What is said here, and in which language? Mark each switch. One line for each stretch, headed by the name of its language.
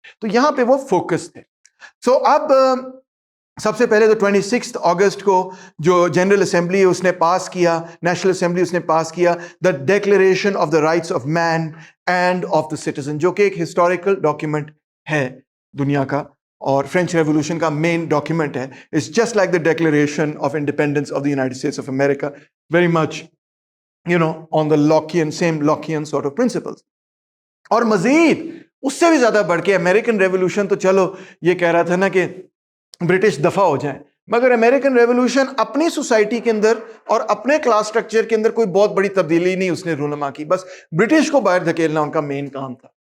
Urdu: تو یہاں پہ وہ فوکس تھے. سو اب سب سے پہلے تو 26 اگست کو جو جنرل اسمبلی اس نے پاس کیا, نیشنل اسمبلی اس نے پاس کیا دا declaration of the rights of main and of the citizen, جو کہ ایک ہسٹوریکل ڈاکیومنٹ ہے دنیا کا اور فرینچ ریولوشن کا مین ڈاکیومنٹ ہے.
English: It's just like the declaration of independence of the United States of America, very much you know on the لاکین, same لاکین sort of principles.
Urdu: اور مزید اس سے بھی زیادہ بڑھ کے امریکن ریولوشن تو چلو یہ کہہ رہا تھا نا کہ برٹش دفع ہو جائیں, مگر امریکن ریولوشن اپنی سوسائٹی کے اندر اور اپنے کلاس سٹرکچر کے اندر کوئی بہت بڑی تبدیلی نہیں اس نے رونما کی, بس برٹش کو باہر دھکیلنا ان کا مین کام تھا.